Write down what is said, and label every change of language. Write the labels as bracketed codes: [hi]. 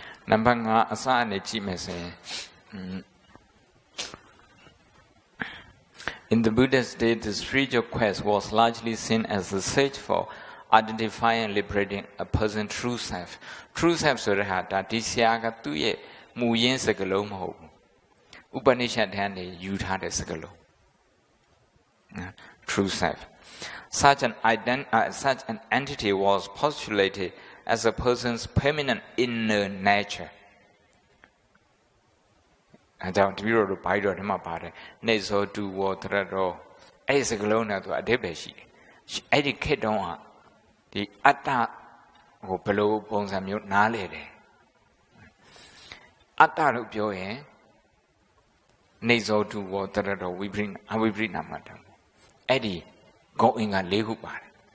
[my] နံပါတ်5အစအနေကြည့်မယ်ဆိုရင် [en] In the Buddhist day, the spiritual quest was largely seen as the search for identifying and liberating a person's true self. [my] True self ဆိုတာဒါဒီဆရာကသူ့ရဲ့မူရင်းစကားလုံးမဟုတ်ဘူး။ဥပနိရှတ်ထဲကနေယူထားတဲ့စကားလုံး True self. [en] Such an entity was postulated as a person's permanent inner nature. [my] အဲကြောင့်တပည့်တော်တို့ဘိုက်တော်ထဲမှာပါတယ်နေဇောတူဝတရတော်အဲ့ဒီစကလုံးနဲ့သူအဓိပ္ပာယ်ရှိတယ်အဲ့ဒီခေတ်တုန်းကဒီအတ္တဟိုဘယ်လိုပုံစံမျိုးနားလေတယ် အတ္တလို့ပြောရင်နေဇောတူဝတရတော်ဝိပရိနာမတံအဲ့ဒီဂုဏ်အင်္ဂါ၄ခုပါတယ်